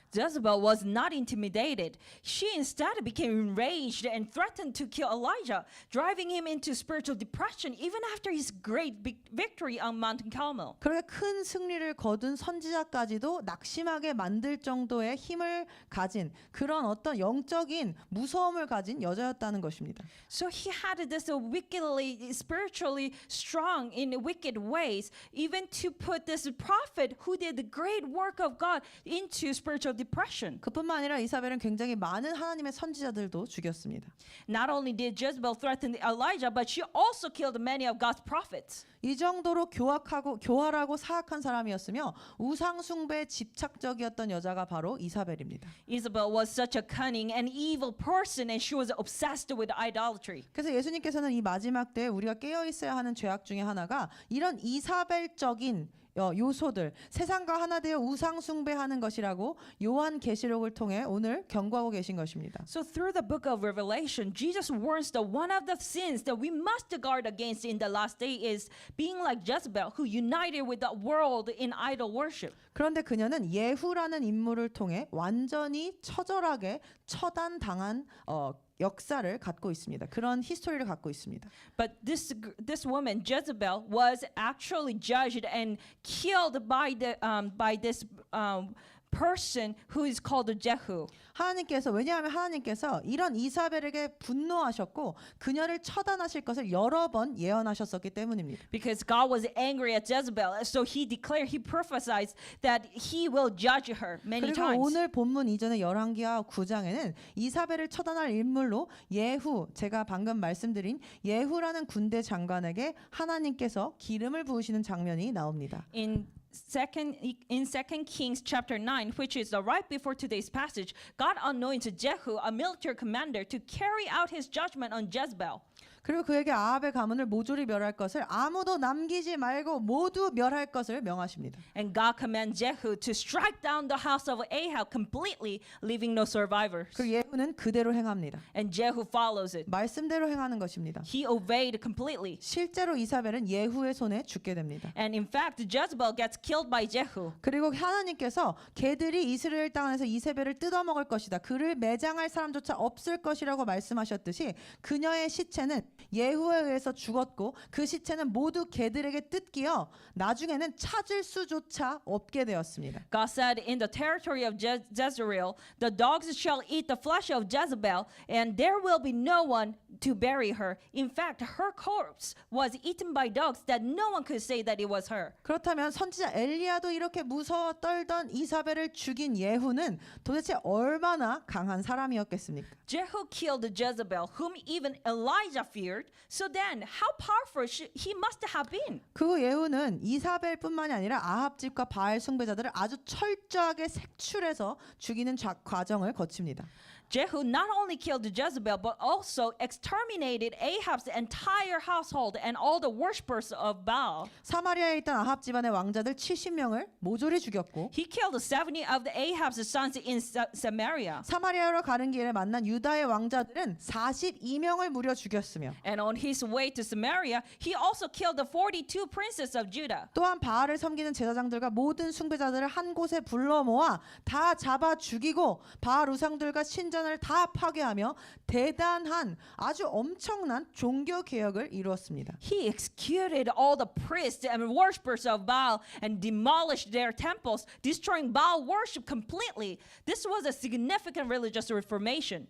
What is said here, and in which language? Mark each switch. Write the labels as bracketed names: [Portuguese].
[English] Jezebel was not intimidated. She instead became enraged and threatened to kill Elijah, driving him into spiritual depression even after his great victory on Mount Carmel. [Korean] 그렇게 큰 승리를 거둔 선지자까지도 낙심하게 만들 정도의 힘을 가진 그런 어떤 영적인 무서움을 가진 여자였다는 것입니다. [English] So he had this wickedly, spiritually strong in wicked ways, even to put this prophet who did the great work of God into spiritual depression. [Korean] 그뿐만 아니라 이사벨은 굉장히 많은 하나님의 선지자들도 죽였습니다. [English] Not only did Jezebel threaten Elijah, but she also killed many of God's prophets. [Korean] 이 정도로 교활하고 사악한 사람이었으며 우상 숭배에 집착적이었던 여자가 바로 이사벨입니다. [English] Isabel was such a cunning and evil person, and she was obsessed with idolatry. [Korean] 그래서 예수님께서는 이 마지막 때에 우리가 깨어 있어야 하는 죄악 중에 하나가 이런 이사벨적인 요소들, 세상과 하나 되어 우상 숭배하는 것이라고 요한계시록을 통해 오늘 경고하고 계신 것입니다. [English] So through the book of Revelation, Jesus warns that one of the sins that we must guard against in the last day is being like Jezebel, who united with the world in idol worship. [Korean] 그런데 그녀는 예후라는 인물을 통해 완전히 처절하게 처단당한 역사를 갖고 있습니다. 그런 히스토리를 갖고 있습니다. [English] But this woman Jezebel was actually judged and killed by this person who is called Jehu. [Korean] 왜냐하면 하나님께서 이런 이사벨에게 분노하셨고 그녀를 처단하실 것을 여러 번 예언하셨었기 때문입니다. [English] Because God was angry at Jezebel, so he prophesied that he will judge her many [Korean] 그리고 [English] times. [Korean] 오늘 본문 이전의 열왕기하 9장에는 이사벨을 처단할 인물로 예후, 제가 방금 말씀드린 예후라는 군대 장관에게 하나님께서 기름을 부으시는 장면이 나옵니다. [English] In Second Kings chapter 9, which is right before today's passage, God anointed Jehu, a military commander, to carry out his judgment on Jezebel. [Korean] 그리고 그에게 아합의 가문을 모조리 멸할 것을 아무도 남기지 말고 모두 멸할 것을 명하십니다. [English] And God commands Jehu to strike down the house of Ahab completely, leaving no survivors. [Korean] 그리고 예후는 그대로 행합니다. [English] And Jehu follows it. [Korean] 말씀대로 행하는 것입니다. [English] He obeyed completely. [Korean] 실제로 이사벨은 예후의 손에 죽게 됩니다. [English] And in fact, Jezebel gets killed by Jehu. [Korean] 그리고 하나님께서 개들이 이스라엘 땅에서 이세벨을 뜯어먹을 것이다. 그를 매장할 사람조차 없을 것이라고 말씀하셨듯이 그녀의 시체는 예후에 의해서 죽었고 그 시체는 모두 개들에게 뜯기어 나중에는 찾을 수조차 없게 되었습니다. [English] God said, in the territory of Jezreel, the dogs shall eat the flesh of Jezebel, and there will be no one to bury her. In fact, her corpse was eaten by dogs that no one could say that it was her. [Korean] 그렇다면 선지자 엘리야도 이렇게 무서워 떨던 이사벨을 죽인 예후는 도대체 얼마나 강한 사람이었겠습니까? [English] Jehu killed Jezebel, whom even Elijah feared. So then, how powerful he must have been? [Korean] 그 예후는 이사벨뿐만이 아니라 아합 집과 바알 숭배자들을 아주 철저하게 색출해서 죽이는 과정을 거칩니다. [English] Jehu not only killed Jezebel, but also exterminated Ahab's entire household and all the worshippers of Baal. [Korean] 사마리아에 있던 아합 집안의 왕자들 70명을 모조리 죽였고 [English] He killed 70 of the Ahab's sons in Samaria. [Korean] 사마리아로 가는 길에 만난 유다의 왕자들은 42명을 무려 죽였으며 [English] And on his way to Samaria, he also killed the 42 princes of Judah. [Korean] 또한 바알을 섬기는 제사장들과 모든 숭배자들을 한 곳에 불러 모아 다 잡아 죽이고 바알 우상들과 신전을 다 파괴하며 대단한 아주 엄청난 종교 개혁을 이루었습니다. [English] He executed all the priests and worshippers of Baal and demolished their temples, destroying Baal worship completely. This was a significant religious reformation.